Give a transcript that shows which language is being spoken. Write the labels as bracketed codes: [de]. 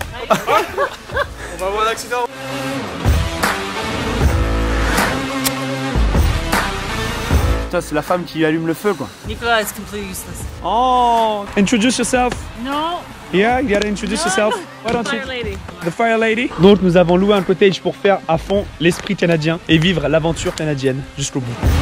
[fr] On va avoir un accident. Putain, c'est la femme qui allume le feu quoi. [en] Nicola is completely useless. Oh, introduce yourself. No. Yeah, you gotta introduce yourself. Why don't you? Fire lady. The Fire Lady. [fr] Donc nous avons loué un cottage pour faire à fond l'esprit canadien et vivre l'aventure canadienne jusqu'au bout.